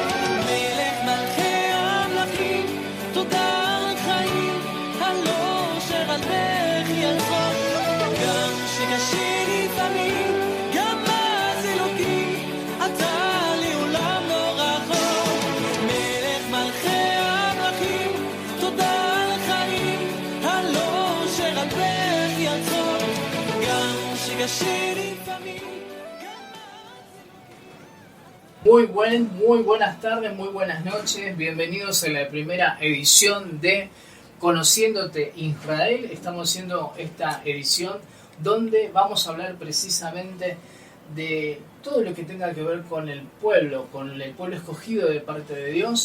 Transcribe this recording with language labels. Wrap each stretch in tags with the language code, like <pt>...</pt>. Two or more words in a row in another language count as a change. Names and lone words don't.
<he>מלך מלכי המלכים, תודה על חיים, הלא שרק בכי על צחוק, גם שקשה לפעמים, גם אז אלוקים, אתה לי עולם לא רחוק. מלך מלכי המלכים, תודה על חיים, הלא שרק בכי על צחוק, גם שקשה לפעמים.</he> <es>Muy buenas tardes, muy buenas noches. Bienvenidos a la primera edición de Conociéndote Israel. Estamos haciendo esta edición donde vamos a hablar precisamente de todo lo que tenga que ver con el pueblo escogido de parte de Dios.</es>